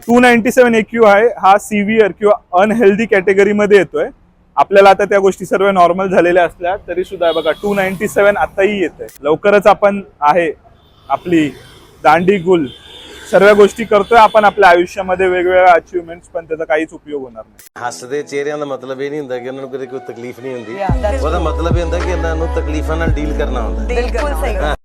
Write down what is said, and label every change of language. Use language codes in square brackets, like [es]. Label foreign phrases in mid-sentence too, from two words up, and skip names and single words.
[mr] 297 AQI हा सिव्हिअर किंवा अनहेल्दी कॅटेगरीमध्ये येतोय. आपल्याला आता त्या गोष्टी सर्व नॉर्मल झालेल्या असल्या तरी सुद्धा बघा 297 आताही येत आहे. लवकरच आपण आहे आपली दांडी गुल सर्व गोष्टी करतोय आपण आपल्या आयुष्यामध्ये, वेगवेगळ्या अचीवमेंट्स, पण त्याचा काहीच उपयोग होणार नाही. [pa] हसदे चेहरिਆਂ ਦਾ ਮਤਲਬ ਇਹ ਨਹੀਂ ਹੁੰਦਾ ਕਿ ਉਹਨਾਂ ਨੂੰ ਕੋਈ ਤਕਲੀਫ ਨਹੀਂ ਹੁੰਦੀ। ਉਹਦਾ ਮਤਲਬ ਇਹ ਹੁੰਦਾ ਕਿ ਇਹਨਾਂ ਨੂੰ ਤਕਲੀਫਾਂ ਨਾਲ ਡੀਲ ਕਰਨਾ ਹੁੰਦਾ। [mr] बिल्कुल सही।